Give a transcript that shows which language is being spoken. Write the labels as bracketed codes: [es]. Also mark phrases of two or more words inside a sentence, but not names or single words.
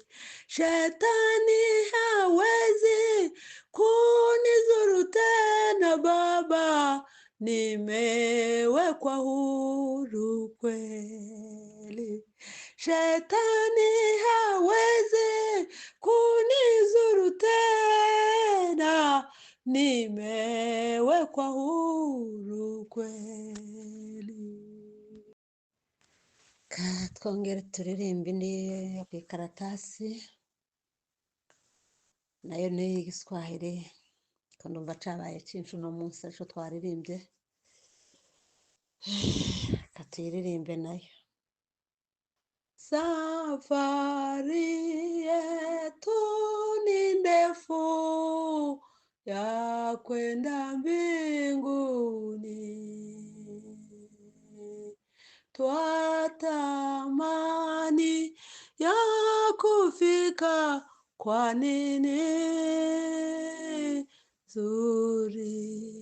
[sw] Shetani hawezi kunizuru tena Baba, nimewekwa huru kweli. Shetani hawezi kunizuru tena, nimewekwa huru kweli. [rn] Twongere turirimbe indi yo ku ikaratasi, nayo ni Igiswahili, ko ndumva cabaye cinshi uno munsi arico twaririmbye. Katuyiririmbe nayo. [sw] Safari yetu ni ndefu ya kwenda mbinguni. Twatamani ya kufika, kwa nini zuri.